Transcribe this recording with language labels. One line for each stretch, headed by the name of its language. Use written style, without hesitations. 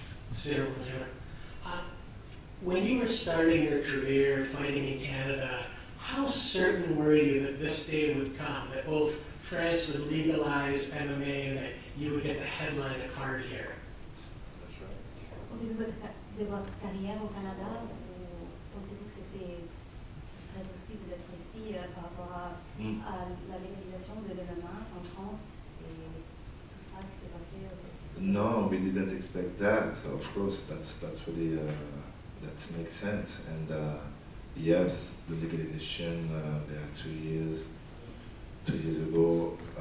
English: Cyril, when you were starting your career fighting in Canada, how certain were you that this day would come, that both France would legalize MMA and that you would get to headline a card here?
French: Au début de votre carrière au Canada, pensez-vous que ce serait possible d'être ici par rapport à la légalisation de l'MMA en France et tout ça qui s'est passé?
English: No, we didn't expect that. So of course, that's really that makes sense. And yes, the legalization there are 2 years. 2 years ago.